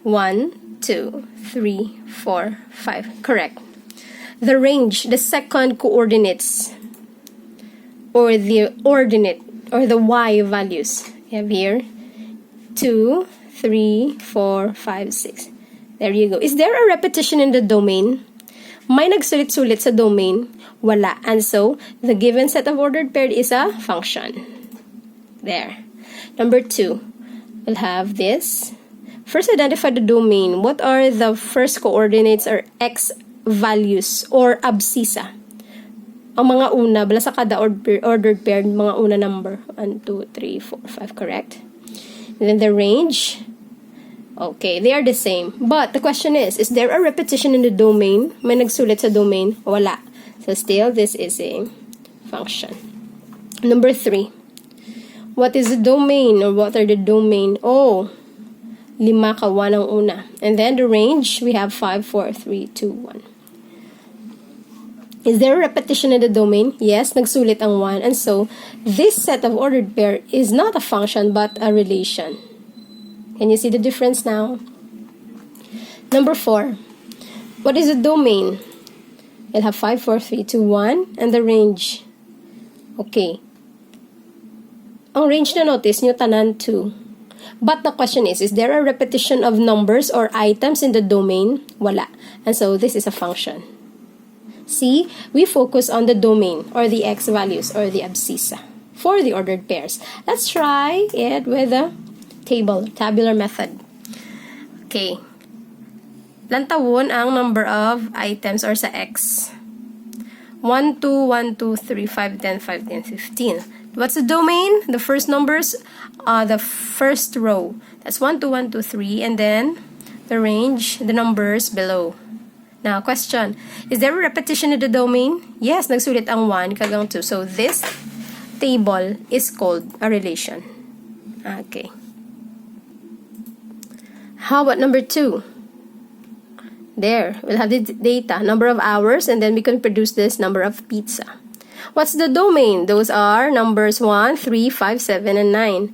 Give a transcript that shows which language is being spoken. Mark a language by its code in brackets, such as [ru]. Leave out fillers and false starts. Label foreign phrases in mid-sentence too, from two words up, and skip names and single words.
[en] 1, 2, 3, 4, 5. Correct. The range, the second coordinates, or the ordinate, or the y values. You have here 2, 3, 4, 5, 6. There you go. Is there a repetition in the domain? [hil] May nagsulit-sulit sa domain? Wala. [en] And so, the given set of ordered pairs is a function. There. Number 2, we'll have this. First, identify the domain. What are the first coordinates or x values or abscissa? [hil] Ang mga una, bala sa kada [en] ordered pair, [hil] mga una number. [en] 1, 2, 3, 4, 5, correct? And then the range. Okay, they are the same. But the question is there a repetition in the domain? [hil] May nagsulit sa domain? Wala. [en] So still, this is a function. Number 3. What is the domain, or what are the domain? [hil] Oh, 5 ka 1 ang una. [en] And then the range, we have 5, 4, 3, 2, 1. Is there a repetition in the domain? [hil] Yes, nagsulit ang 1. [en] And so, this set of ordered pair is not a function but a relation. Can you see the difference now? Number 4. What is the domain? It'll have 5, 4, 3, 2, 1. And the range. Okay. [hil] Ang range na notice nyo, tanan 2. [en] But the question is there a repetition of numbers or items in the domain? [hil] Wala. [en] And so, this is a function. See, we focus on the domain, or the x values, or the abscissa for the ordered pairs. Let's try it with a tabular method. Okay. [hil] Lantawon ang [en] number of items or sa x. 1, 2, 1, 2, 3, 5, 10, 5, 10, 15. What's the domain? The first numbers, the first row. That's 1, 2, 1, 2, 3. And then, the range, the numbers below. Now, question. Is there a repetition in the domain? Yes, [hil] nagsulit ang 1 kagang 2. [en] So, this table is called a relation. Okay. How about number 2? There, we'll have the data, number of hours, and then we can produce this number of pizza. What's the domain? Those are numbers 1, 3, 5, 7, and 9.